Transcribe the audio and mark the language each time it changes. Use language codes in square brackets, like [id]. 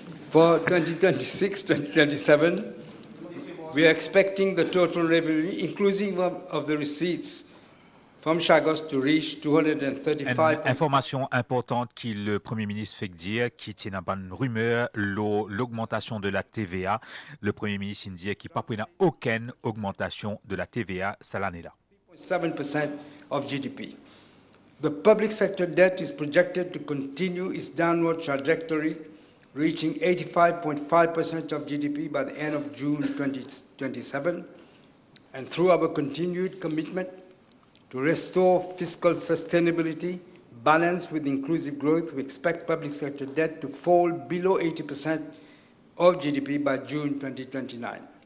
[en] For 2026-2027, we are expecting the total revenue, inclusive of the receipts from Chagos, to reach 235. [fr] Information importante que le Premier ministre fait dire, qui tient à une rumeur, l'augmentation de la TVA. Le Premier ministre dit qu'il n'y a pas aucune augmentation de la TVA cette année-là. [en] 7% of GDP. The public sector debt is projected to continue its downward trajectory, reaching 85.5% of GDP by the end of June 2027. And through our continued commitment to restore fiscal sustainability, balanced with inclusive growth, we expect public sector debt to fall below 80% of GDP by June 2029.